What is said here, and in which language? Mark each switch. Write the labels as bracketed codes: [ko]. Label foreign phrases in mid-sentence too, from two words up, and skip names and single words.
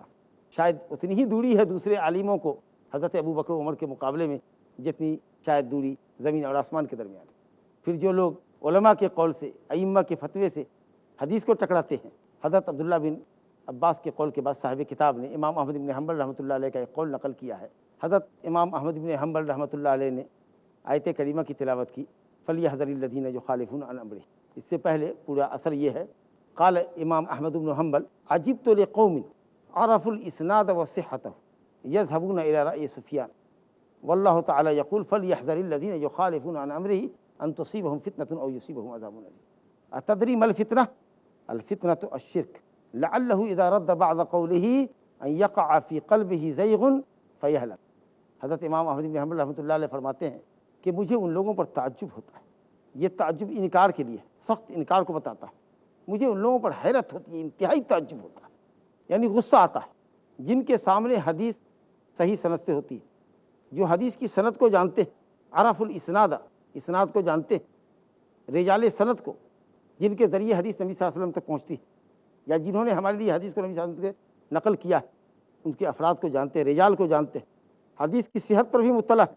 [hi] शायद उतनी ही दूरी है दूसरे आलिमों को हज़रत अबू बकर उमर के मुकाबले में जितनी शायद दूरी ज़मीन और आसमान के दरमियान है। फिर जो लोग उलमा के कौल से, अइम्मा के फतवे से हदीस को टकराते हैं, हज़रत अब्दुल्लाह बिन अब्बास के कौल के बाद साहिब किताब ने इमाम अहमद इब्न हंबल [ar] رحمة الله عليه [hi] का एक कौल नकल किया है। हज़रत इमाम अहमद इब्न हंबल [ar] رحمة الله عليه [hi] ने आयत करीमा की तिलावत की, [ar] فليحذر الذين يخالفون عن أمره. [hi] इससे पहले पूरा असर ये है, [ar] قال الإمام أحمد بن حنبل عجبت لقوم عرفوا الإسناد وصحته يذهبون إلى رأي سفيان والله تعالى يقول فليحذر الذين يخالفون عن أمره أن تصيبهم فتنة أو يصيبهم عذاب أليم أتدري ما الفتنة? الفتنة الشرك لعله إذا رد بعض قوله أن يقع في قلبه زيغ فيهلك. [hi] हज़रत इमाम अहमद इब्न हंबल [ar] رحمة الله عليه [hi] फरमाते हैं कि मुझे उन लोगों पर ताज्जुब होता है। ये ताज्जुब इनकार के लिए, सख्त इनकार को बताता है। मुझे उन लोगों पर हैरत होती है, इंतहाई ताज्जुब होता है, यानी गुस्सा आता है, जिनके सामने हदीस सही सनद से होती है, जो हदीस की सनद को जानते हैं, [ar] عرفوا الإسناد, [hi] इस्नाद को जानते हैं, रिजाल सनद को, जिनके ज़रिए हदीस नबी [ar] صلى الله عليه وسلم [hi] तक पहुँचती है या जिन्होंने हमारे लिए हदीस को नबी सल्लल्लाहु अलैहि वसल्लम से नकल किया है, उनके अफराद को जानते हैं, रिजाल को जानते हैं, हदीस की सेहत पर भी मुत्तला है।